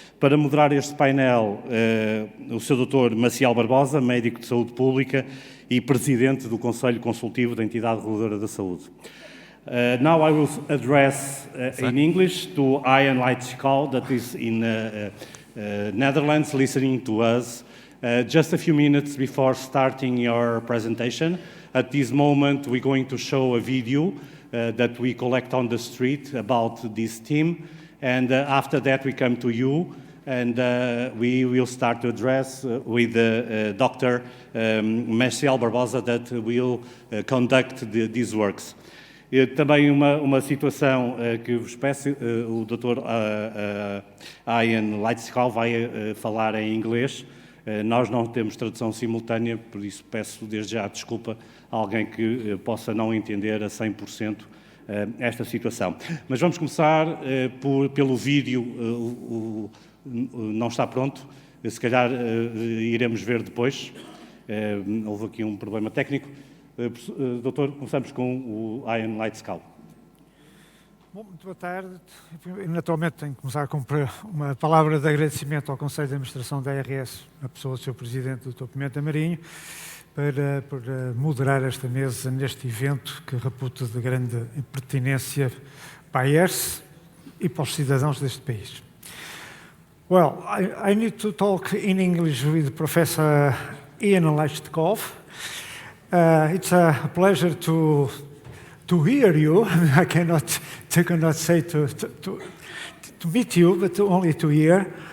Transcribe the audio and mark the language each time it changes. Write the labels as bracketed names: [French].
[Portuguese] Para moderar este painel, o Sr. Dr. Maciel Barbosa, médico de saúde pública e presidente do Conselho Consultivo da Entidade Reguladora da Saúde. [English] Now I will address in English to Ian Leitzkov, that is in Netherlands, listening to us. Just a few minutes before starting your presentation. At this moment, we're going to show a video that we collect on the street about this team. And after that, we come to you, and we will start to address with Dr. Maciel Barbosa that will conduct these works. [Portuguese] Também uma situação que vos peço, o Dr. Ian Leitzkov vai falar em inglês. Nós não temos tradução simultânea, por isso peço desde já desculpa a alguém que possa não entender a 100% esta situação. Mas vamos começar pelo vídeo, não está pronto, se calhar iremos ver depois, houve aqui um problema técnico. Doutor, começamos com o Ian Leitzkov. Bom, muito boa tarde. Naturalmente tenho que começar com uma palavra de agradecimento ao Conselho de Administração da ARS, na pessoa do seu Presidente, Dr. Pimenta Marinho, por moderar esta mesa neste evento que reputo de grande pertinência para a ARS e para os cidadãos deste país. [English] Well, I need to talk in English with Professor Ian Leitzkov. It's a pleasure to hear you. I cannot say to meet you, but only to hear.